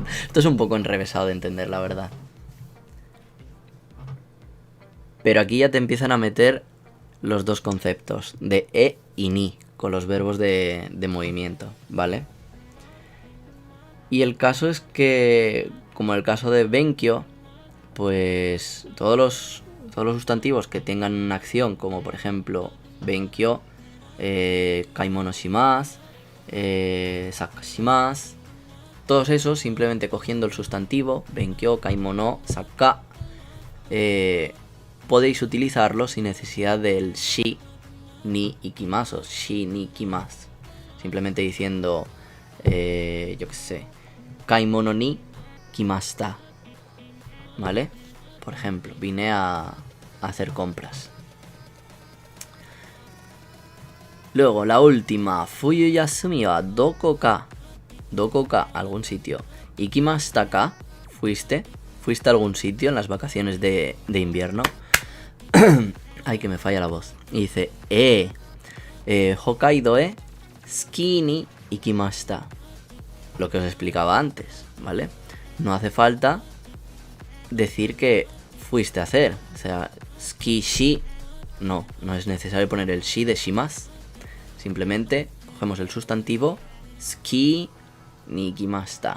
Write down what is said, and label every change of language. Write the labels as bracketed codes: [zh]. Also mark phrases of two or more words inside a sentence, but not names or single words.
[es] Esto es un poco enrevesado de entender, la verdad. Pero aquí ya te empiezan a meter los dos conceptos, de e y ni, con los verbos de movimiento, ¿vale? Y el caso es que, como el caso de benkyou, pues todos los sustantivos que tengan una acción, como por ejemplo benkyou, [ja] 買い物します, サッカーします, [es] todos esos simplemente cogiendo el sustantivo benkyou, kaimono, sakka, podéis utilizarlo sin necesidad del [ja] しに行きます, しに行きます, [es] simplemente diciendo, yo qué sé, [ja] 買い物に来ました, [es] ¿vale? Por ejemplo, vine a hacer compras. Luego, la última, [ja] 冬休みはどこか? どこか, [es] algún sitio. [ja] 行きましたか, [es] fuiste a algún sitio en las vacaciones de invierno. Ay, que me falla la voz. Y dice, [ja] 北海道スキーに行きました. [es] Lo que os explicaba antes, ¿vale? No hace falta decir que fuiste a hacer. O sea, [ja] スキーし, [es] no es necesario poner el shi de shimas. Simplemente cogemos el sustantivo [ja] スキーに行きました.